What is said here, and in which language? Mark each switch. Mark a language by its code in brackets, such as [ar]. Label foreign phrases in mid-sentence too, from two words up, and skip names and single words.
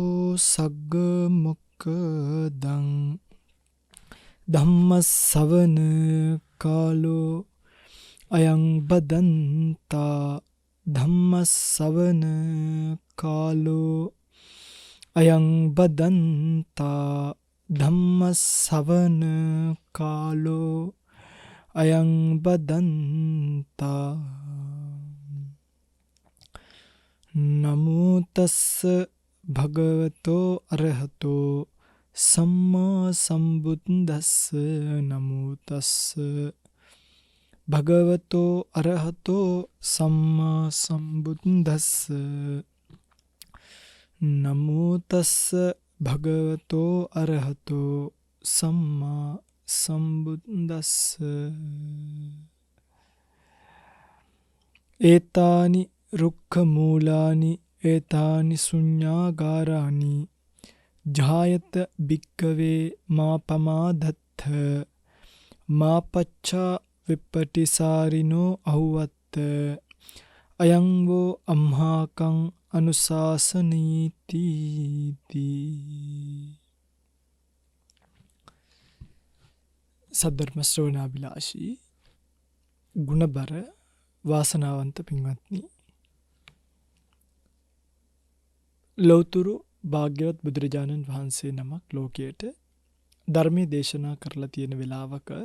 [pi] सग्गमुक्कदं धम्मसवन कालो अयं बदन्ता धम्मसवन कालो अयं बदन्ता धम्मसवन कालो अयं बदन्ता नमो तस्स भगवतो अरहतो सम्मा सम्बुद्दस्स नमो तस्स भगवतो अरहतो सम्मा सम्बुद्दस्स नमो तस्स भगवतो अरहतो सम्मा सम्बुद्दस्स एतानि रुक्खमूलानि एतानि शून्यागाराणि जायत भिक्खवे मा पमादत्थ मा पच्चा विपटिसारिनो अहुवत्त अयं वो अम्हाकं अनुशासनीति [si] සද්ධර්ම ශ්‍රවණාබිලාෂී ගුණබර වාසනාවන්ත පින්වත්නි ලෞතුරු භාග්‍යවත් බුදුරජාණන් වහන්සේ නමක් ලෝකයට ධර්මයේ දේශනා කරලා තියෙන වෙලාවක